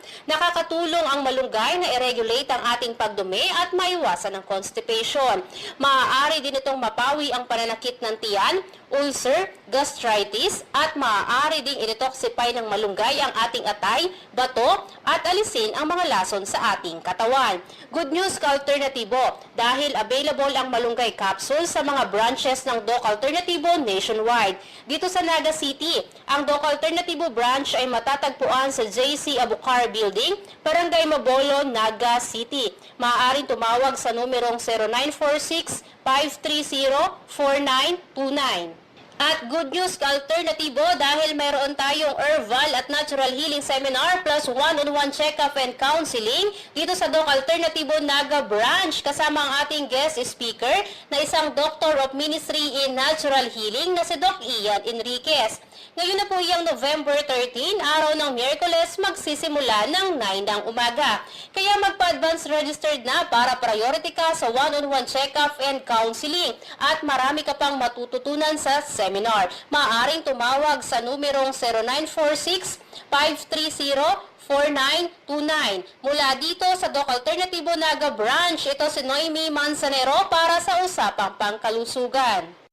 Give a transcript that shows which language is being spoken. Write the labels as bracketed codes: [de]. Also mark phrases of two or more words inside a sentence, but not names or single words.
[tl] Nakakatulong ang malunggay na i-regulate ang ating pagdumi at maiwasan ang constipation. Maaari din itong mapawi ang pananakit ng tiyan, ulcer, gastritis, at maaari ding i-detoxify ng malunggay ang ating atay, bato, at alisin ang mga lason sa ating katawan. [en] Good news [tl] ka-alternatibo, dahil available ang malunggay capsule sa mga branches ng Doc Alternativo nationwide. Dito sa Naga City, ang Doc Alternativo branch ay matatagpuan sa JC Abucar Building, Barangay Mabolo, Naga City. Maaaring tumawag sa numerong 0946-530-4929. At [en] good news [tl] ka-alternatibo dahil mayroon tayong herbal at [en] natural healing seminar plus one-on-one check-up and counseling [tl] dito sa Doc Alternativo Naga Branch kasama ang ating [en] guest speaker [tl] na isang [en] Doctor of Ministry in Natural Healing [tl] na si Doc Ian Enriquez. Ngayon na po yung November 13, araw ng Miyerkules, magsisimula ng 9 ng umaga. Kaya magpa-advance registered na para priority ka sa [en] one-on-one check-up and counseling [tl] at marami ka pang matututunan sa seminar. Maaaring tumawag sa numerong 0946-530-4929. Mula dito sa Doc Alternativo Naga Branch, ito si Noemi Manzanero para sa Usapang Pangkalusugan.